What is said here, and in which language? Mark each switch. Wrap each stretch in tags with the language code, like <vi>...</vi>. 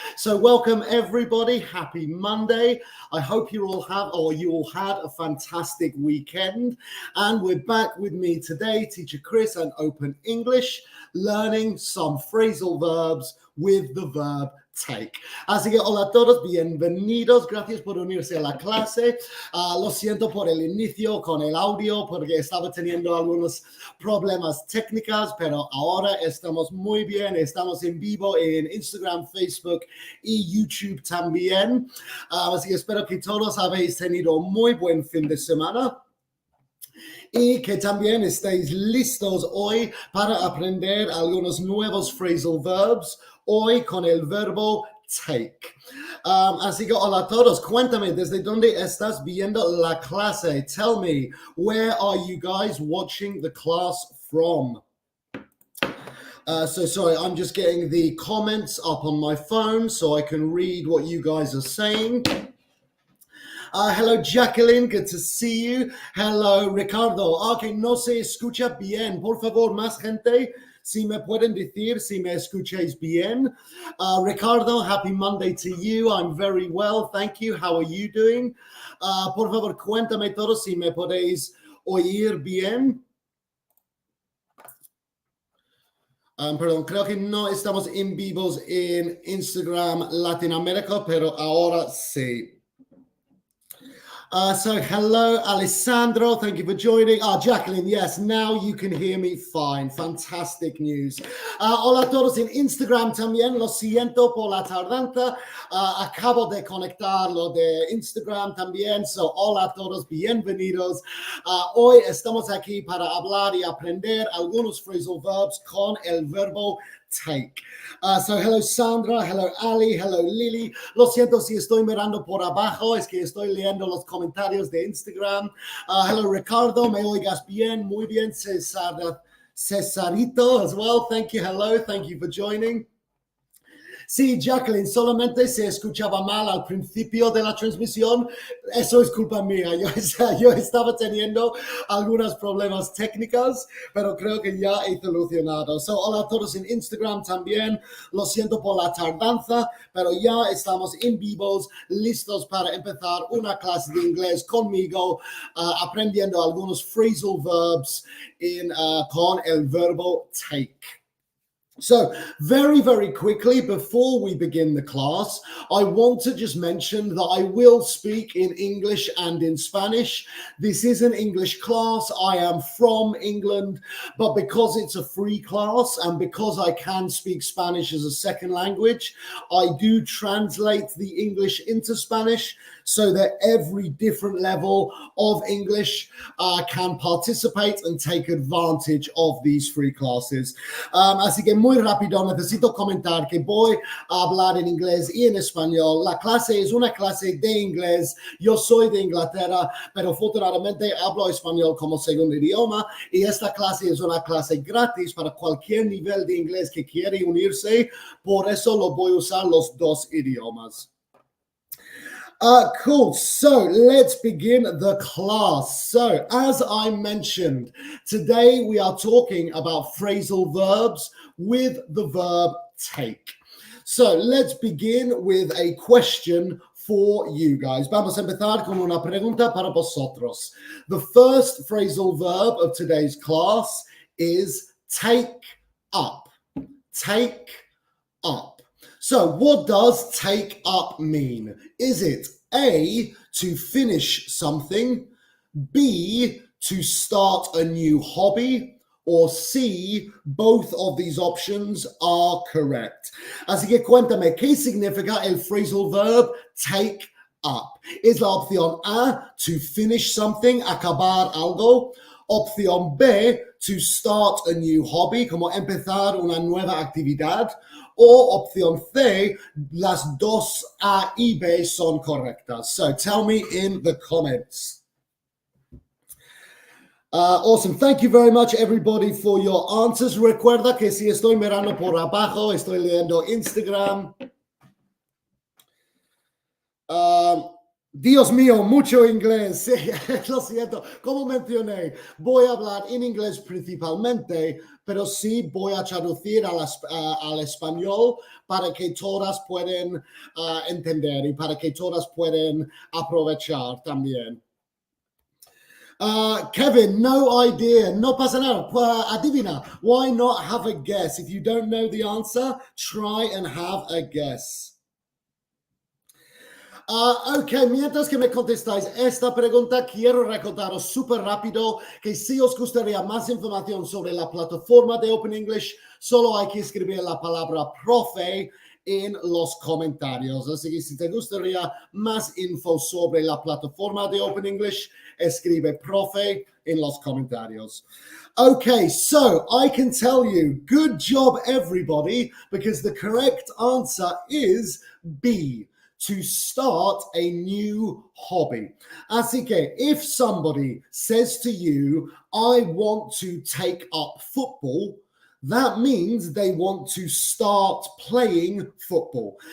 <en>So, welcome everybody. Happy Monday. I hope you all had a fantastic weekend. And we're back with me today, Teacher Chris, and Open English, learning some phrasal verbs with the verb take.</en> <es>Así que hola a todos, bienvenidos, gracias por unirse a la clase. Lo siento por el inicio con el audio porque estaba teniendo algunos problemas técnicos, pero ahora estamos muy bien, estamos en vivo en Instagram, Facebook y YouTube también. Así que espero que todos habéis tenido muy buen fin de semana. Y que también estéis listos hoy para aprender algunos nuevos phrasal verbs, hoy con el verbo take. Así que hola a todos, cuéntame desde dónde estás viendo la clase.</es> <en>Tell me, where are you guys watching the class from? So sorry, I'm just getting the comments up on my phone so I can read what you guys are saying. Hello, Jacqueline. Good to see you. Hello, Ricardo.</en> <es>Ok, no se escucha bien. Por favor, más gente, si me pueden decir si me escucháis bien.</es> <en>Ricardo, happy Monday to you. I'm very well. Thank you. How are you doing?</en> <es>Por favor, cuéntame todo si me podéis oír bien. Perdón, creo que no estamos en vivos en Instagram Latinoamérica, pero ahora sí.</es> <en>So hello, Alessandro. Thank you for joining. Jacqueline, yes, now you can hear me fine. Fantastic news.</en> <es>Hola a todos en Instagram también. Lo siento por la tardanza. Acabo de conectarlo de Instagram también. So hola a todos, bienvenidos. Hoy estamos aquí para hablar y aprender algunos phrasal verbs con el verbo take.</es> <en>So hello Sandra, hello Ali, hello Lily.</en> <es>Lo siento si estoy mirando por abajo, es que estoy leyendo los comentarios de Instagram.</es> <en>Hello</en> <es>Ricardo, me oigas bien, muy bien.</es> <en>Cesarito as well, thank you, hello, thank you for joining.</en> <es>Sí, Jacqueline, solamente se escuchaba mal al principio de la transmisión. Eso es culpa mía. Yo estaba teniendo algunos problemas técnicos, pero creo que ya he solucionado. So, hola a todos en Instagram también. Lo siento por la tardanza, pero ya estamos en vivos, listos para empezar una clase de inglés conmigo, aprendiendo algunos phrasal verbs con el verbo take.</es> <en>So, very, very quickly, before we begin the class, I want to just mention that I will speak in English and in Spanish. This is an English class. I am from England, but because it's a free class and because I can speak Spanish as a second language, I do translate the English into Spanish so that every different level of English can participate and take advantage of these free classes.</en> <es>Así que muy rápido necesito comentar que voy a hablar en inglés y en español. La clase es una clase de inglés. Yo soy de Inglaterra, pero afortunadamente hablo español como segundo idioma y esta clase es una clase gratis para cualquier nivel de inglés que quiere unirse. Por eso lo voy a usar los dos idiomas.</es> <en>Cool. So let's begin the class. So as I mentioned, today we are talking about phrasal verbs with the verb take. So let's begin with a question for you guys.</en> <es>Vamos a empezar con una pregunta para vosotros.</es> <en>The first phrasal verb of today's class is take up. Take up. So what does take up mean? Is it A, to finish something, B, to start a new hobby, or C, both of these options are correct?</en> <es>Así que cuéntame, ¿qué significa el phrasal verb take up? ¿Es la opción A,</es> <en>to finish something,</en> <es>acabar algo? Opción B,</es> <en>to start a new hobby,</en> <es>como empezar una nueva actividad. O opción C, las dos A y B son correctas.</es> <en>So tell me in the comments. Awesome. Thank you very much, everybody, for your answers.</en> <es>Recuerda que si estoy mirando por abajo, estoy leyendo Instagram. Dios mío, mucho inglés. Sí, lo siento. Como mencioné, voy a hablar en inglés principalmente, pero sí voy a traducir al español para que todas puedan entender y para que todas puedan aprovechar también. Kevin, no idea. No pasa nada. Adivina.</es> <en>Why not have a guess? If you don't know the answer, try and have a guess.</en> <es>Ok, mientras que me contestáis esta pregunta, quiero recordaros súper rápido que si os gustaría más información sobre la plataforma de Open English, solo hay que escribir la palabra profe en los comentarios. Así que si te gustaría más info sobre la plataforma de Open English, escribe profe en los comentarios.</es> <en>Okay, so I can tell you, good job everybody, because the correct answer is B. To start a new hobby.</en> <es>Así que</es> <en>if somebody says to you, I want to take up football, that means they want to start playing football.</en>